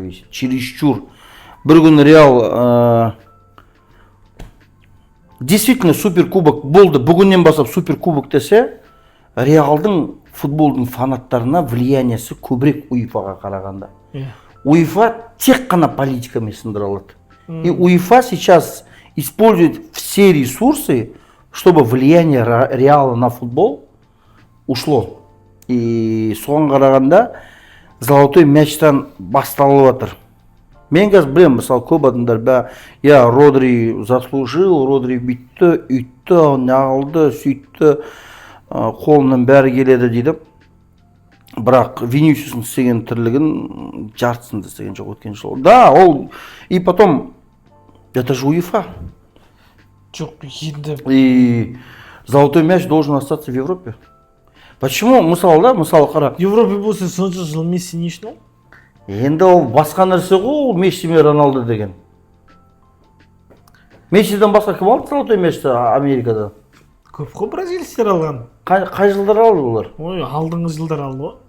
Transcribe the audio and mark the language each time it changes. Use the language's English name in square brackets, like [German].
[Kazakh] Чересчур. Бір күн Реал действительно суперкубок болды. Бүгіннен бастап суперкубок десе, Реалдың футболдың фанаттарына влияниесі көбірек УЕФАға қарағанда. УЕФА тек қана политикамен сындыра алады. [Russian] И УЕФА сейчас использует все ресурсы, чтобы влияние Реала на футбол ушло. [Kazakh] И соған қарағанда золотой мячтан басталып жатыр. Мен қазір білем, мысалы көп адамдар Родри заслужил, Родри бүйтті, үйтті, нағылды, сөйтті, қолынан бәрі келеді дейді. Бірақ Винисиустың істеген тірлігін жартысын да істеген жоқ өткен жыл. [Russian] Да, ол и потом это же УЕФА. [Kazakh] Жоқ, енді. [Russian] И золотой мяч должен остаться в Европе. [Kazakh] Почему? Мысалы қара. Европа болса сонша жыл Месси не үшін ол? Енді ол басқа нәрсе ғой, Месси мен Роналду деген. Мессиден басқа кім алды золотой мячты Америкада? Көп қой бразильцтер алған. Қай жылдар алды олар? Ой, алдыңғы жылдар алды ғой.